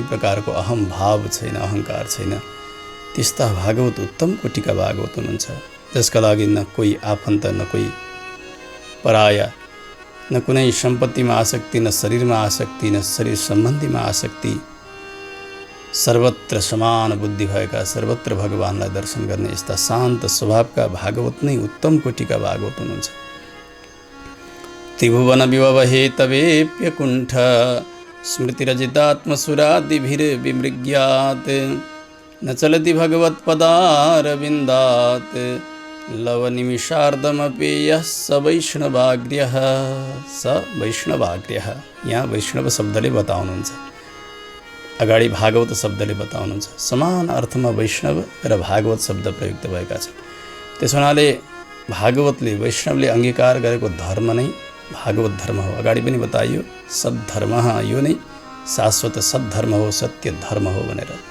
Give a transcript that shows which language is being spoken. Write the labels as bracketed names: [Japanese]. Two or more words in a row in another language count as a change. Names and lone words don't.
[Nepali] प्रकारको अहम भाव छैन, अहङ्कार छैन, त्यस्ता भागवत उत्तम कोटिका भागवत हुनुहुन्छ, जसका लागि न कोही आफन्त, न कोही पराया, न कुनै सम्पत्तिमा आसक्ति, न शरीरमा आसक्ति, न शरीर सम्बन्धीमा आसक्ति, सर्वत्र समान बुद्धि भएका, सर्वत्र भगवानलाई दर्शन गर्ने यस्ता शान्त स्वभावका भागवत नै उत्तम कोटिका भागवत हुनुहुन्छ। [Sanskrit] त्रिभुवन विभवहे तवेप्यकुण्ठ स्मृतिरजितात्मसुरादिभिर्विमृग्यात् न चलति भगवत्पदारविन्दात् लवनिमिषार्धमपि यः स वैष्णवाग्र्यः। स वैष्णवाग्र्यः, [Nepali] यहाँ वैष्णव शब्दले बताउनुहुन्छ, अगाडि भागवत शब्दले बताउनुहुन्छ। समान अर्थमा वैष्णव र भागवत शब्द प्रयुक्त भएका छन्। त्यसो हुनाले भागवतले, वैष्णवले अंगीकार गरेको धर्म नै भागवत धर्म हो। अगाडि पनि बताइयो, सद्धर्म, यो नै शाश्वत सद्धर्म हो, सत्य धर्म हो भनेर।